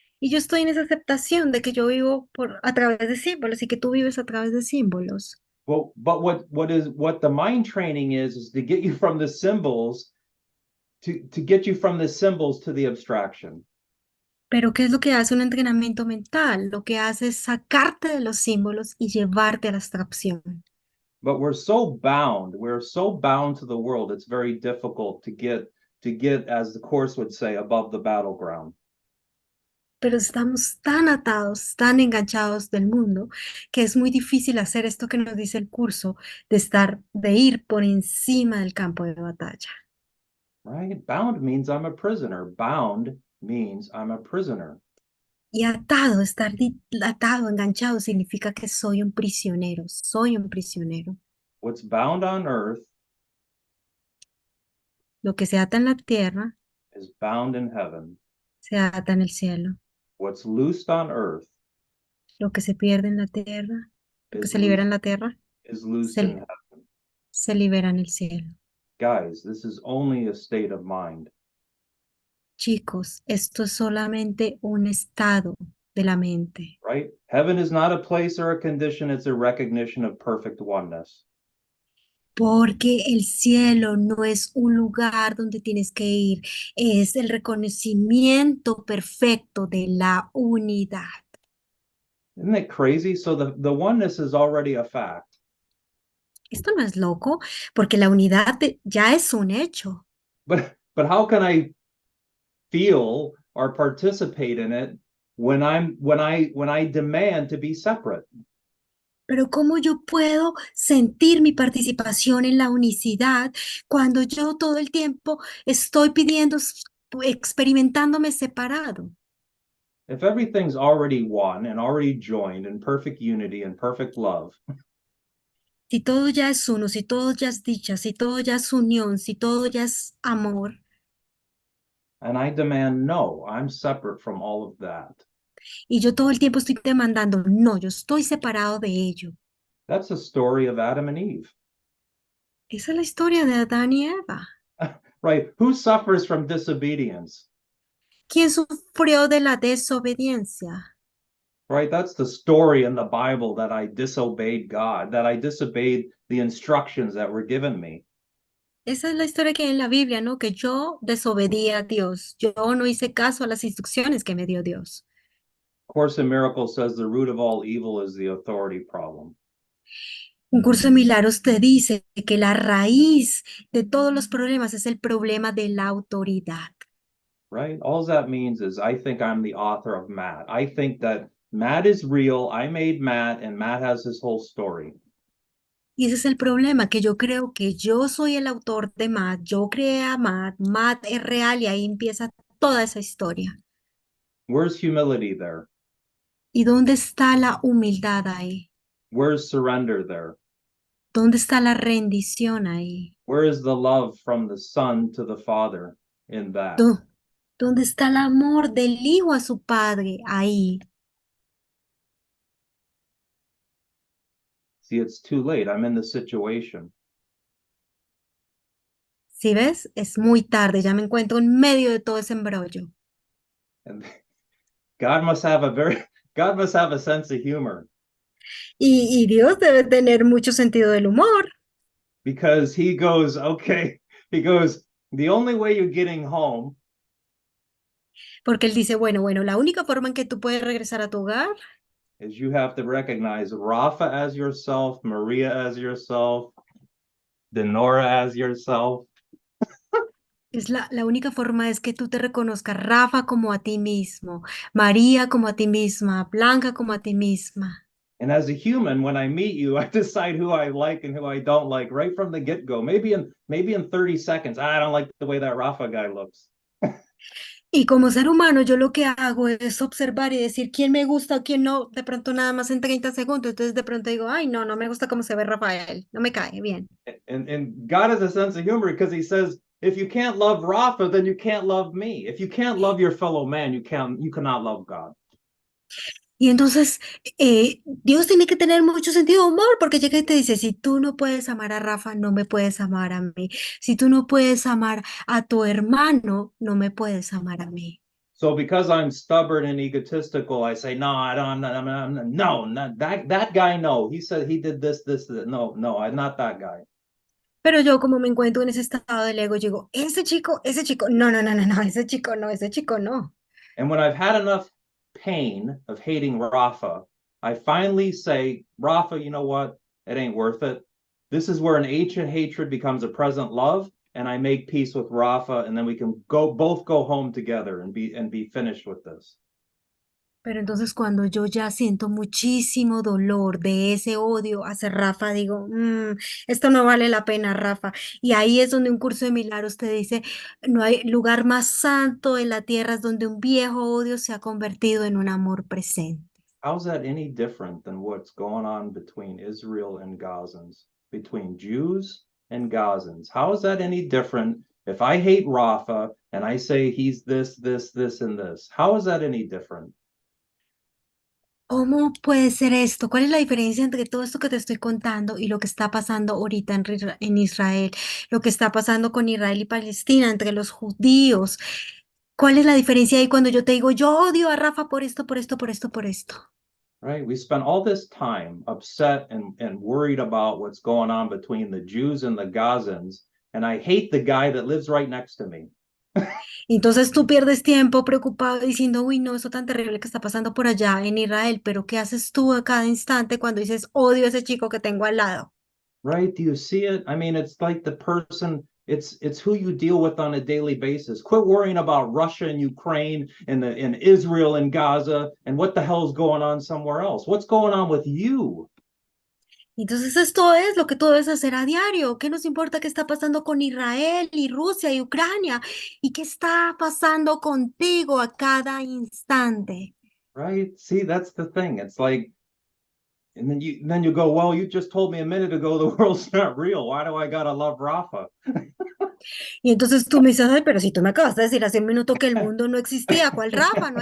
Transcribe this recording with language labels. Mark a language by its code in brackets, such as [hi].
[es] Y yo estoy en esa aceptación de que yo vivo a través de símbolos y que tú vives a través de símbolos. [en] Well, but what the mind training is to get you from the symbols to get you from the symbols to the abstraction. [es] Pero ¿qué es lo que hace un entrenamiento mental? Lo que hace es sacarte de los símbolos y llevarte a la abstracción. [en] But we're so bound to the world, it's very difficult to get, as the Course would say, above the battleground. [es] Pero estamos tan atados, tan enganchados del mundo, que es muy difícil hacer esto que nos dice el curso, de ir por encima del campo de batalla. [en] Right? Bound means I'm a prisoner. Bound means I'm a prisoner. [es] Y atado, atado, enganchado, significa que soy un prisionero, soy un prisionero. [en] What's bound on earth [es] Lo que se ata en la tierra, [en] is bound in heaven. [es] se ata en el cielo. [en] What's loosed on earth [es] Lo que se pierde en la tierra, lo que [en] is [es] se libera en [en] loosed, [es] la tierra, [en] is loosed in [es] se, [en] heaven. [es] se libera en el cielo. [en] Guys, this is only a state of mind. [es] Chicos, esto es solamente un estado de la mente. [en] Right? Heaven is not a place or a condition, it's a recognition of perfect oneness. [es] Porque el cielo no es un lugar donde tienes que ir, es el reconocimiento perfecto de la unidad. [en] Isn't it crazy? So the oneness is already a fact. [es] Esto no es loco, porque la unidad ya es un hecho. [en] But how can I feel or participate in it when I demand to be separate? [es] Pero ¿cómo yo puedo sentir mi participación en la unicidad cuando yo todo el tiempo estoy pidiendo, experimentándome separado? [en] If everything's already one and already joined in perfect unity and perfect love, [es] Si todo ya es uno, si todo ya es dicha, si todo ya es unión, si todo ya es amor, [en] and I demand no, I'm separate from all of that. [es] y yo todo el tiempo estoy demandando, no, yo estoy separado de ello. [en] That's the story of Adam and Eve. [es] Esa es la historia de Adán y Eva. [en] Right? Who suffers from disobedience? [es] ¿Quién sufrió de la desobediencia? [en] Right? That's the story in the Bible that I disobeyed God, that I disobeyed the instructions that were given me. [es] Esa es la historia que hay en la Biblia, ¿no? Que yo desobedí a Dios. Yo no hice caso a las instrucciones que me dio Dios. [en] Course in Miracles says the root of all evil is the authority problem. [es] Un curso de milagros te dice que la raíz de todos los problemas es el problema de la autoridad. [en] Right? All that means is I think I'm the author of Matt. I think that Matt is real. I made Matt, and Matt has his whole story. [es] Y ese es el problema, que yo creo que yo soy el autor de Matt, yo creé a Matt, Matt es real y ahí empieza toda esa historia. [en] Where's humility there? [es] ¿Y dónde está la humildad ahí? [en] Where's surrender there? [es] ¿Dónde está la rendición ahí? [en] Where is the love from the Son to the Father in that? [es] ¿Dónde está el amor del hijo a su padre ahí? [en] See, it's too late. I'm in the situation. [es] ¿Sí ves? Es muy tarde, ya me encuentro en medio de todo ese embrollo. [en] And God must have a sense of humor. [es] Y Dios debe tener mucho sentido del humor. [en] Because he goes, okay, the only way you're getting home [es] Porque él dice, bueno, la única forma en que tú puedes regresar a tu hogar [en] is you have to recognize Rafa as yourself, Maria as yourself, Denora as yourself. [es] es la única forma es que tú te reconozcas, Rafa, como a ti mismo, María como a ti misma, Blanca como a ti misma. [en] And as a human, when I meet you, I decide who I like and who I don't like right from the get-go. Maybe in 30 seconds, I don't like the way that Rafa guy looks. [es] Y como ser humano, yo lo que hago es observar y decir quién me gusta o quién no, de pronto nada más en 30 segundos. Entonces de pronto digo, ay, no, no me gusta cómo se ve Rafael, no me cae bien. [en] And God has a sense of humor because he says, if you can't love Rafa, then you can't love me. If you can't love your fellow man, you cannot love God. [es] Y entonces Dios tiene que tener mucho sentido de humor porque llega y te dice, si tú no puedes amar a Rafa, no me puedes amar a mí. Si tú no puedes amar a tu hermano, no me puedes amar a mí. [en] So because I'm stubborn and egotistical, I say, no, I'm not that guy. No, he said he did this. No, I'm not that guy. [es] Pero yo como me encuentro en ese estado del ego, digo, ese chico, no, ese chico no. [en] And when I've had enough pain of hating Rafa, I finally say, Rafa, you know what? It ain't worth it. This is where an ancient hatred becomes a present love, and I make peace with Rafa, and then we can both go home together and be finished with this. [es] Pero entonces cuando yo ya siento muchísimo dolor de ese odio hacia Rafa, digo, esto no vale la pena, Rafa. Y ahí es donde un curso de milagros te dice, no hay lugar más santo en la tierra, es donde un viejo odio se ha convertido en un amor presente. [en] How's that any different than what's going on between Israel and Gazans, between Jews and Gazans? How is that any different if I hate Rafa and I say he's this, this, this, and this? How is that any different? [es] ¿Cómo puede ser esto? ¿Cuál es la diferencia entre todo esto que te estoy contando y lo que está pasando ahorita en Israel? Lo que está pasando con Israel y Palestina, entre los judíos. ¿Cuál es la diferencia ahí cuando yo te digo, yo odio a Rafa por esto, por esto, por esto, por esto? [en] Right? We spend all this time upset and worried about what's going on between the Jews and the Gazans, and I hate the guy that lives right next to me. [es] Entonces tú pierdes tiempo preocupado diciendo, uy, no, eso tan terrible que está pasando por allá en Israel, pero ¿qué haces tú a cada instante cuando dices, odio a ese chico que tengo al lado? [en] Right? Do you see it? I mean, it's like the person, it's who you deal with on a daily basis. Quit worrying about Russia and Ukraine and Israel and Gaza and what the hell's going on somewhere else. What's going on with you? [es] Entonces esto es lo que tú debes hacer a diario. ¿Qué nos importa qué está pasando con Israel y Rusia y Ucrania? ¿Y qué está pasando contigo a cada instante? [en] Right? See, that's the thing. It's like, and then you go, well, you just told me a minute ago the world's not real. Why do I gotta love Rafa? [es] Y entonces tú me dices, ay, pero si tú me acabas de decir hace un minuto que el mundo no existía, ¿cuál Rafa?